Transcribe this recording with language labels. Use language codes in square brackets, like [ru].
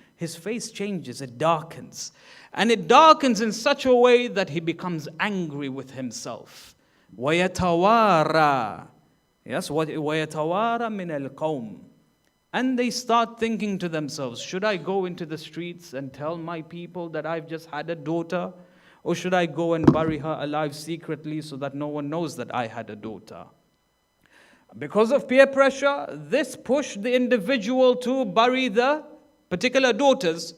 [en] His face changes, it darkens. And it darkens in such a way that he becomes angry with himself. [ar] ويتوارى. Yes, ويتوارى من القوم. [en] And they start thinking to themselves, should I go into the streets and tell my people that I've just had a daughter? Or should I go and bury her alive secretly so that no one knows that I had a daughter? Because of peer pressure, this pushed the individual to bury the particular daughters.